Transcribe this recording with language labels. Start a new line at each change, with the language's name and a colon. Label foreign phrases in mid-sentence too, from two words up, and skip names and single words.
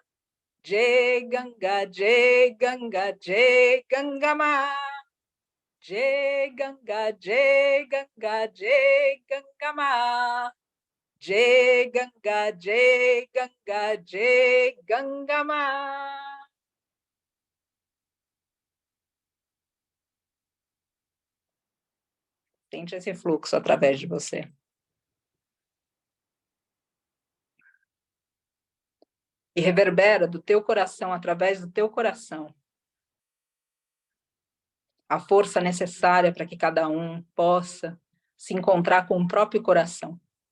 Hindi: जय गंगा, जय गंगा, जय गंगामा. जय गंगा, जय गंगा, जय गंगामा. जय गंगा, जय गंगा, जय गंगामा.
Portuguese: Sente esse fluxo através de você. E reverbera do teu coração, através do teu coração, a força necessária para que cada um possa se encontrar com o próprio coração.